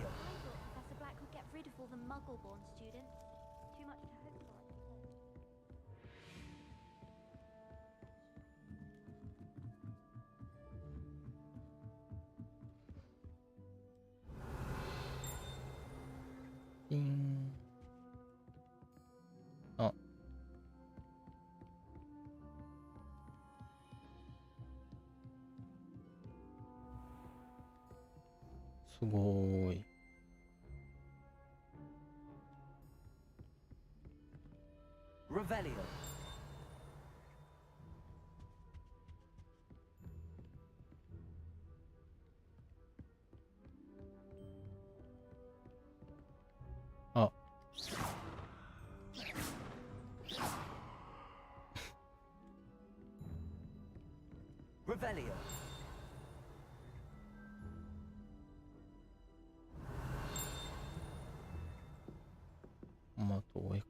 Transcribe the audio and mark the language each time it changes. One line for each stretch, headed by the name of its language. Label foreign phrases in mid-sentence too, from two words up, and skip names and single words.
English: I thought Professor Black would get rid of all the Muggle-born students. Too much to hope for. Ding. Oh. Sugoi. Revelio. Oh. Revelio.
Japanese: まあ、遠いか。